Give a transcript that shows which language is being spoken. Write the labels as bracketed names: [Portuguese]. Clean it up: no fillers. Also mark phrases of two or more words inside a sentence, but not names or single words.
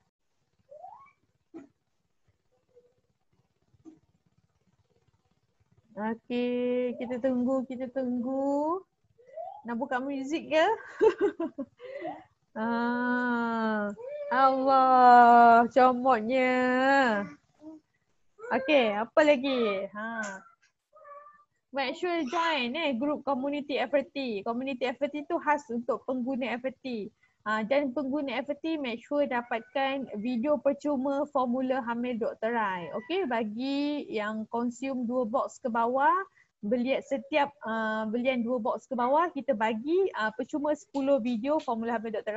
[Malay] Okay, kita tunggu. Nak buka muzik ke? Allah, comotnya. Okay, apa lagi? [English] Make sure join group community FRT. [Malay] Community FRT tu khas untuk pengguna FRT. Dan pengguna FRT [English] make sure [Malay] dapatkan video percuma formula hamil Dr. Rai. Okay, bagi yang consume 2 box ke bawah, setiap belian 2 box ke bawah, kita bagi percuma 10 video formula hamil Dr.